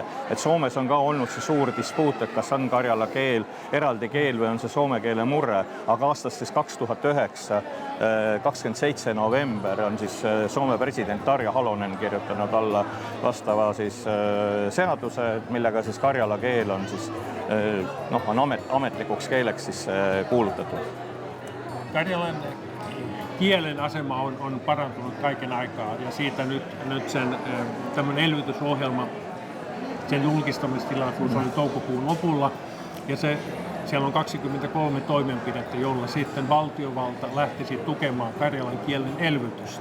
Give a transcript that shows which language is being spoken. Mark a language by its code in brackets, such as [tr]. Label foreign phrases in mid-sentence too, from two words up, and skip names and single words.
[et] Et Soomes on ka olnud see suur dispuut, et kas on Karjala keel, eraldi keel või on see soome keele murre, aga aastast siis 2009, 27. november on siis Soome president Tarja Halonen kirjutanud alla vastava siis seaduse, millega siis Karjala keel on siis on ametlikuks keeleks siis kuulutatud. [fi] Karjalan kielen asema on parantunut kaiken aikaa ja siitä nyt sen tämmöinen elvytysohjelma, sen julkistamistilaisuus oli toukokuun lopulla ja siellä on 23 toimenpidettä, jolla sitten valtiovalta lähtisi tukemaan karjalan kielen elvytystä.